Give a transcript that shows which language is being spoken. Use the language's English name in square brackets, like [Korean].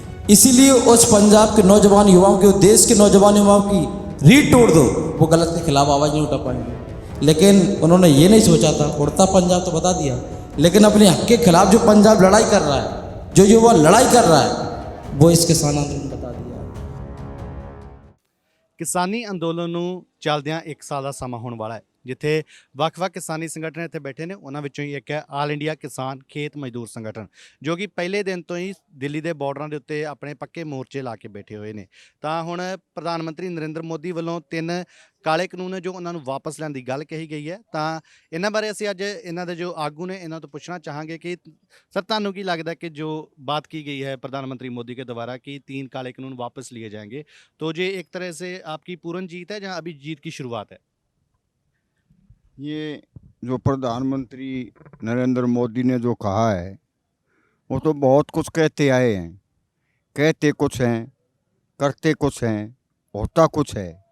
[Hindi] इसीलिए उस पंजाब के नौजवान युवाओं के, देश के नौजवान युवाओं की रीढ़ तोड़ दो, वो गलत के खिलाफ आवाज़ नहीं उठा पाएंगे। लेकिन उन्होंने ये नहीं सोचा था, उड़ता पंजाब तो बता दिया, लेकिन अपने हक के खिलाफ जो पंजाब लड़ाई कर रहा है, जो युवा लड़ाई कर रहा है, वो इस किसान आंदोलन बता दिया। [Punjabi] ਕਿਸਾਨੀ ਅੰਦੋਲਨ ਨੂੰ ਚੱਲਦਿਆਂ 1 ਸਾਲ ਦਾ ਸਮਾਂ ਹੋਣ ਵਾਲਾ ਹੈ, ਜਿੱਥੇ ਵੱਖ-ਵੱਖ ਕਿਸਾਨੀ ਸੰਗਠਨ ਇੱਥੇ ਬੈਠੇ ਨੇ। ਉਹਨਾਂ ਵਿੱਚੋਂ ਹੀ ਇੱਕ ਹੈ ਆਲ ਇੰਡੀਆ ਕਿਸਾਨ ਖੇਤ ਮਜ਼ਦੂਰ ਸੰਗਠਨ, ਜੋ ਕਿ ਪਹਿਲੇ ਦਿਨ ਤੋਂ ਹੀ ਦਿੱਲੀ ਦੇ ਬਾਰਡਰਾਂ ਦੇ ਉੱਤੇ ਆਪਣੇ ਪੱਕੇ ਮੋਰਚੇ ਲਾ ਕੇ ਬੈਠੇ ਹੋਏ ਨੇ। ਤਾਂ ਹੁਣ ਪ੍ਰਧਾਨ ਮੰਤਰੀ ਨਰਿੰਦਰ ਮੋਦੀ ਵੱਲੋਂ 3 ਕਾਲੇ ਕਾਨੂੰਨ ਜੋ ਉਹਨਾਂ ਨੂੰ ਵਾਪਸ ਲੈਣ ਦੀ ਗੱਲ ਕਹੀ ਗਈ ਹੈ। ਤਾਂ ਇਹਨਾਂ ਬਾਰੇ ਅਸੀਂ ਅੱਜ ਇਹਨਾਂ ਦੇ ਜੋ ਆਗੂ ਨੇ ਇਹਨਾਂ ਤੋਂ ਪੁੱਛਣਾ ਚਾਹਾਂਗੇ ਕਿ सर ਤੁਹਾਨੂੰ ਕੀ [Hindi] लगता है कि जो बात की गई है प्रधानमंत्री मोदी के द्वारा कि 3 काले कानून वापस लिए जाएंगे, तो ये एक तरह से आपकी पूर्ण जीत है या अभी जीत की शुरुआत है? ये जो प्रधानमंत्री नरेंद्र मोदी ने जो कहा है वो तो बहुत कुछ कहते आए हैं, कहते कुछ हैं, करते कुछ हैं, होता कुछ है।